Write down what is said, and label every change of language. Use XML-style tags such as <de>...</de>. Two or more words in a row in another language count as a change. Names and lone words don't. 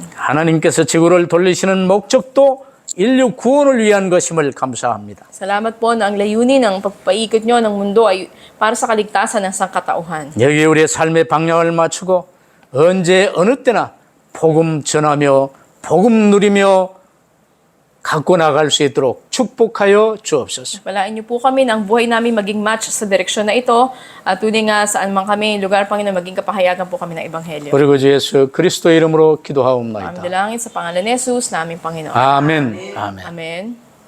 <ko>하나님께서 지구를 돌리시는 목적도 인류 구원을 위한 것임을 감사합니다.</ko> <tl>Salamat po na ang layunin ng pagpaikot niyo ng mundo ay para sa kaligtasan ng sangkatauhan.</tl> <ko>여기 우리의 삶의 방향을 맞추고 언제 어느 때나 복음 전하며 복음 누리며 갖고 나갈 수 있도록 축복하여 주옵소서.</ko> <tl>Palain niyo po kami na ang buhay namin maging match sa direksyon na ito at tunay nga saan man kami lugar, Panginoon, maging kapahayagan po kami ng Ebanghelyo.</tl> <ko>그리고 주 예수 그리스도 이름으로</ko> <tl>Aming</tl> <ko>기도하옵나이다.</ko> <tl>dalangin sa pangalan ni Jesus, naming Panginoon.</tl> <ko>아멘. 아멘. Amen.</ko>